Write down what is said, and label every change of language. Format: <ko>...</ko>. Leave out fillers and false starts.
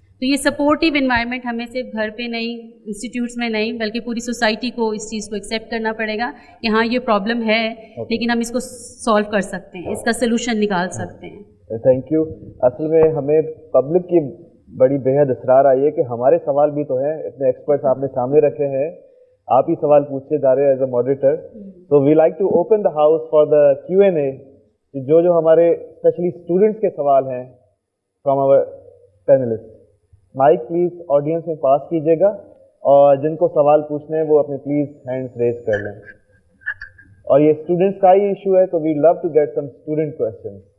<ur>تو یہ supportive environment ہمیں صرف گھر پہ نہیں, انسٹیٹیوٹس میں نہیں, بلکہ پوری سوسائٹی کو اس چیز کو ایکسیپٹ کرنا پڑے گا کہ ہاں یہ پرابلم ہے لیکن ہم اس کو سالو کر سکتے ہیں, اس کا سلوشن نکال سکتے ہیں.</ur> <en>Thank you.</en> <ur>اصل میں ہمیں پبلک کی بڑی بے حد اصرار آئی ہے کہ ہمارے سوال بھی تو ہیں, اتنے ایکسپرٹس آپ نے سامنے رکھے ہیں, آپ ہی سوال پوچھتے جا رہے ہیں</ur> <en>As a moderator. تو we like to open the house for the Q&A.</en> <ur>جو ہمارے اسپیشلی اسٹوڈنٹس کے سوال ہیں</ur> <en>from our panelist,</en> <ur>mic please audience میں پاس کیجیے گا, اور جن کو سوال پوچھنے ہیں وہ اپنے پلیز ہینڈس ریز کر لیں. اور یہ اسٹوڈنٹس کا ہی ایشو ہے تو</ur> <en>We love to get some student question.</en>